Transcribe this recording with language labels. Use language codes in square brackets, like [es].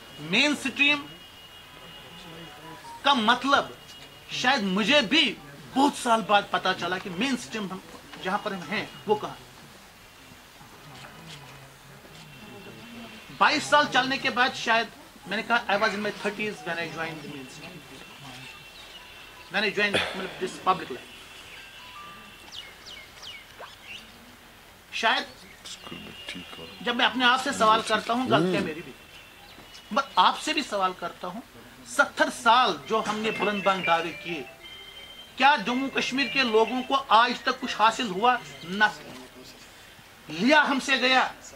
[ur] مین stream کا مطلب شاید مجھے بھی بہت سال بعد پتا چلا کہ مین سٹریم جہاں پر ہم ہیں وہ کہاں. 22 سال چلنے کے بعد شاید میں نے کہا [en] I was in my 30s when I joined the mainstream, when I joined this public life. [ur] شاید جب میں اپنے آپ سے سوال کرتا ہوں, غلطیاں میری بھی, میں آپ سے بھی سوال کرتا ہوں, 70 سال جو ہم نے بلند بلند دعوے کیے, کیا جموں کشمیر کے لوگوں کو آج تک کچھ حاصل ہوا؟ نہ لیا ہم سے گیا.